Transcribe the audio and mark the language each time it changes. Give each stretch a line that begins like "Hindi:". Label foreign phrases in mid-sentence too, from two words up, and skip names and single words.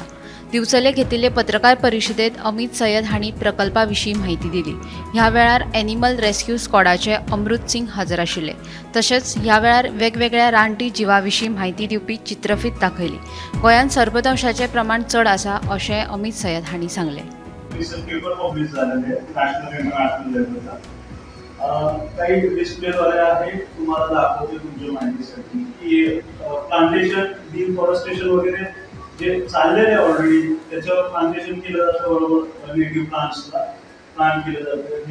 Konkani: दिवचले घेतिल्ले पत्रकार परिशदेत अमित सय्यद हांणी प्रकल्पाविशीं माहिती दिली। ह्या वेळार
English: animal rescue squad
Konkani: अमृत सिंग हजर आशिल्ले। तशेंच ह्या वेळार वेगवेगळ्या रानटी जिवाविशीं माहिती दिवपी चित्रफीत दाखयली। गोंयांत सर्पदंशाचें प्रमाण चड आसा अशें अमित सय्यद हांणी सांगलें।
Marathi: काही डिस्प्लेद्वारे आहे तुम्हाला दाखवते तुमच्या माहितीसाठी की
English: plantation deforestation
Marathi: वगैरे जे चाललेले ऑलरेडी त्याच्यावर प्लांटेशन केलं जातं, बरोबर
English: native plants
Marathi: प्लांट केलं जातं।